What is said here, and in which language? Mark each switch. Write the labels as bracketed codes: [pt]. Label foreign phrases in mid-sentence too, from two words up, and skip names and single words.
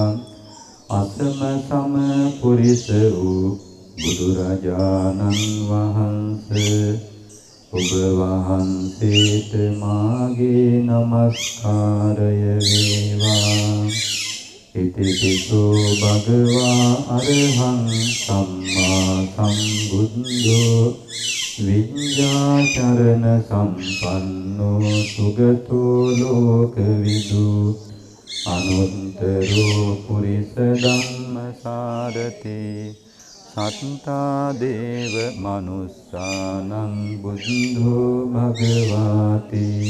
[si] අසම සම පුරිස වූ බුදුරජාණන් වහන්සේ ඔබ වහන්සේට මාගේ නමස්කාරය වේවා. [pi] ඉතිපිසෝ භගවා අරහං සම්මා සම්බුද්ධෝ විඤ්ඤාචරණ සම්පන්නෝ සුගතෝ ලෝකවිදු අනුත්තරෝ පුරිස ධම්මසාරති සත්තා දේව මනුස්සානං බුද්ධෝ භගවාති.